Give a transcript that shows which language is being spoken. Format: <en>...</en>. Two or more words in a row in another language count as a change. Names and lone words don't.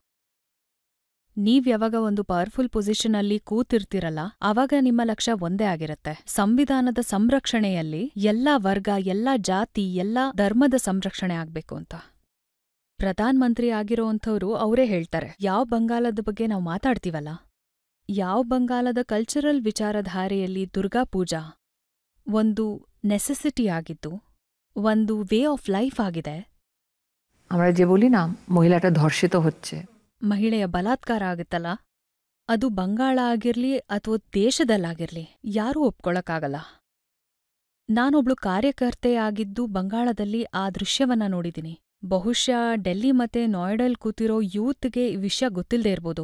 <kn>ನೀವ್ ಯಾವಾಗ ಒಂದು</kn> <en>powerful position</en> <kn>ಅಲ್ಲಿ ಕೂತಿರ್ತಿರಲ್ಲ, ಆವಾಗ ನಿಮ್ಮ ಲಕ್ಷ್ಯ ಒಂದೇ ಆಗಿರತ್ತೆ, ಸಂವಿಧಾನದ ಸಂರಕ್ಷಣೆಯಲ್ಲಿ ಎಲ್ಲಾ ವರ್ಗ, ಎಲ್ಲಾ ಜಾತಿ, ಎಲ್ಲಾ ಧರ್ಮದ ಸಂರಕ್ಷಣೆ ಆಗ್ಬೇಕು ಅಂತ. ಪ್ರಧಾನ ಮಂತ್ರಿ ಆಗಿರೋಂಥವ್ರು ಅವರೇ ಹೇಳ್ತಾರೆ, ಯಾವ ಬಂಗಾಲದ ಬಗ್ಗೆ ನಾವು ಮಾತಾಡ್ತೀವಲ್ಲ, ಯಾವ ಬಂಗಾಲದ ಕಲ್ಚರಲ್ ವಿಚಾರಧಾರೆಯಲ್ಲಿ ದುರ್ಗಾ ಪೂಜಾ ಒಂದು ನೆಸೆಸಿಟಿ ಆಗಿದ್ದು, ಒಂದು</kn> <en>way of life</en> <kn>ಆಗಿದೆ.</kn> <bn>আমরা যে বলি না মহিলাটা ধর্ষিত হচ্ছে,</bn> <kn>ಮಹಿಳೆಯ ಬಲಾತ್ಕಾರ ಆಗುತ್ತಲ್ಲ, ಅದು ಬಂಗಾಳ ಆಗಿರ್ಲಿ ಅಥವಾ ದೇಶದಲ್ಲಾಗಿರ್ಲಿ ಯಾರೂ ಒಪ್ಕೊಳಕ್ಕಾಗಲ್ಲ. ನಾನೊಬ್ಳು ಕಾರ್ಯಕರ್ತೆ ಆಗಿದ್ದು ಬಂಗಾಳದಲ್ಲಿ ಆ ದೃಶ್ಯವನ್ನ ನೋಡಿದ್ದೀನಿ. ಬಹುಶಃ ಡೆಲ್ಲಿ ಮತ್ತೆ ನೋಯ್ಡಲ್ ಕೂತಿರೋ ಯೂತ್ಗೆ ಈ ವಿಷಯ ಗೊತ್ತಿಲ್ಲದೆ ಇರ್ಬೋದು.</kn>